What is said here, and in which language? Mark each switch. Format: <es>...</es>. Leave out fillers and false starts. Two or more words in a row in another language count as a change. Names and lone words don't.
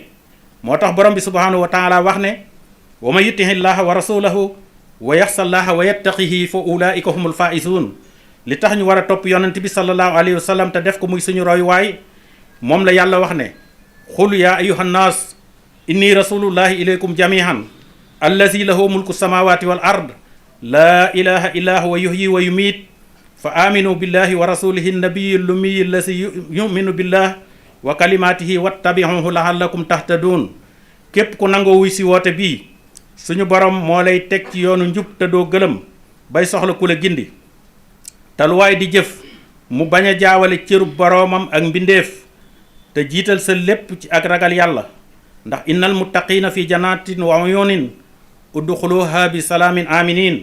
<wo>moo tax borom bi</wo> <ar>سبحانه وتعالى</ar> <wo>wax ne</wo> <ar>ومن يطع الله ورسوله ويخش الله ويتقه فأولئك هم الفائزون.</ar> <wo>li tax ñu war a topp yonent bi</wo> <ar>صلى الله عليه وسلم</ar> <wo>te def ko muy suñu royuwaay moom la yàlla wax ne</wo> <ar>قل يا أيها الناس إني رسول الله إليكم جميعا الذي له ملك السماوات والأرض لا إله إلا هو يحيي ويميت فآمنوا بالله ورسوله النبي الأمي الذي يؤمن بالله وكلماته واتبعوه لعلكم تهتدون.</ar> <wo>képp ku nangoo wuy si woote bii suñu borom moo lay teg ci yoonu njub te doo gëlëm bay soxla ku la gindi. te lu waay di jëf mu bañ a jaawale cërub boroomam ak mbindeef te jiital sa lépp ci ak ragal yàlla.</wo> <ar>ndax إن المتقين في جنات وعيون ادخلوها بسلام آمنين.</ar>